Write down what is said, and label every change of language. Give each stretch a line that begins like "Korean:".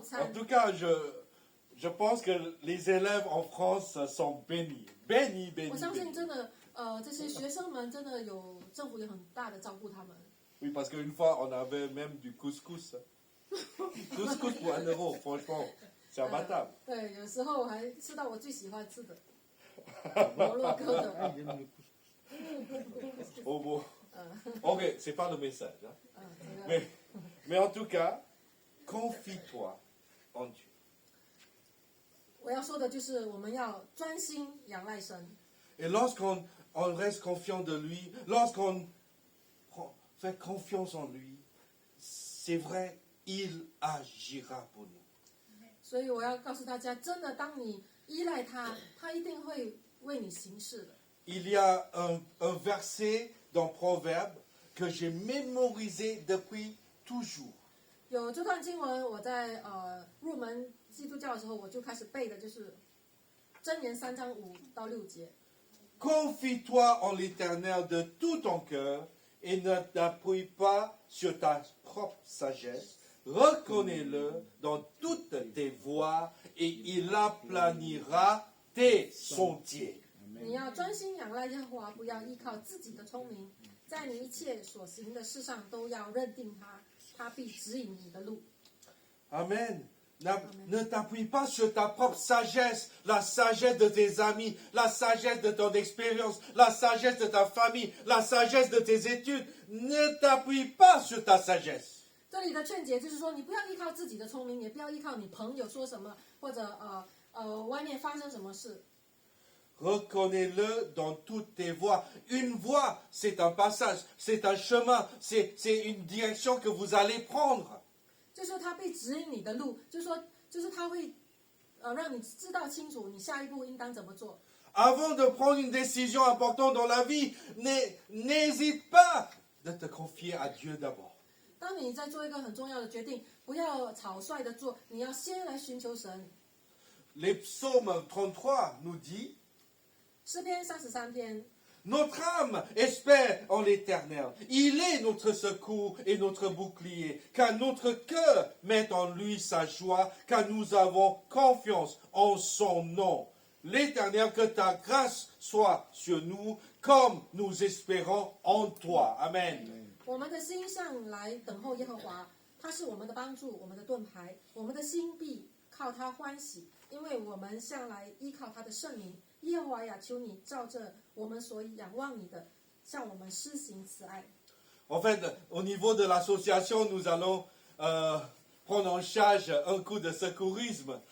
French: En
Chinese: 餐。
French: tout cas, je pense que les élèves en France sont bénis. Bénis,
Chinese: 我
French: bénis,
Chinese: 相信
French: bénis.
Chinese: 真的这些学生们真的有政府有很大的照顾他们。
French: Oui, parce qu'une fois, on avait même du couscous. Couscous pour 1 euro, franchement, c'est imbattable.
Chinese: 对，有时候我还吃到我最喜欢吃的摩洛哥的。
French: Il aime le couscous. Oh bon. Ok, c'est pas le message. Hein.
Chinese: 这个
French: Mais en tout cas, confie-toi en Dieu.
Chinese: 我要说的就是我们要专心仰赖神。
French: Et lorsqu'on reste confiant de lui, lorsqu'on fait confiance en lui, c'est vrai, il agira pour nous.
Chinese: 所以我要告诉大家，真的，当你依赖他，他一定会为你行事的。
French: Il y a un verset dans Proverbe que j'ai mémorisé depuis toujours.
Chinese: 有这段经文，我在入门基督教的时候，我就开始背的，就是箴言3章5到6节。
French: Confie-toi en l'Éternel de tout ton cœur et ne t'appuie pas sur ta propre sagesse. Reconnais-le dans toutes tes voies et il aplanira tes sentiers.
Chinese: 你要专心仰赖耶和华，不要依靠自己的聪明，在你一切所行的事上都要认定他，他必指引你的路。
French: Amen. Ne t'appuie pas sur ta propre sagesse, la sagesse de tes amis, la sagesse de ton expérience, la sagesse de ta famille, la sagesse de tes études. Ne t'appuie pas sur ta sagesse.
Chinese: 这里的劝解就是说，你不要依靠自己的聪明，也不要依靠你朋友说什么，或者外面发生什么事。
French: Reconnais-le dans toutes tes voies. Une voie, c'est un passage, c'est un chemin, c'est une direction que vous allez prendre.
Chinese: 就是他被指引你的路，就是他会让你知道清楚你下一步应当怎么做。
French: Avant de prendre une décision importante dans la vie, n'hésite pas de te confier à Dieu d'abord.
Chinese: 当你在做一个很重要的决定，不要草率的做，你要先来寻求神。
French: Les psaumes 33 nous dit,
Chinese: 诗篇33篇，
French: notre âme espère en l'Éternel. Il est notre secours et notre bouclier. Car notre cœur met en lui sa joie, car nous avons confiance en son nom. L'Éternel, que ta grâce soit sur nous, comme nous espérons en toi. Amen.
Chinese: 我们的心向来等候耶和华，他是我们的帮助，我们的盾牌，我们的心必靠他欢喜，因为我们向来依靠他的圣名。耶和华呀，求你照着我们所仰望你的，向我们施行慈爱。
French: En fait, au niveau de l'association, nous allons prendre en charge un coup de secourisme.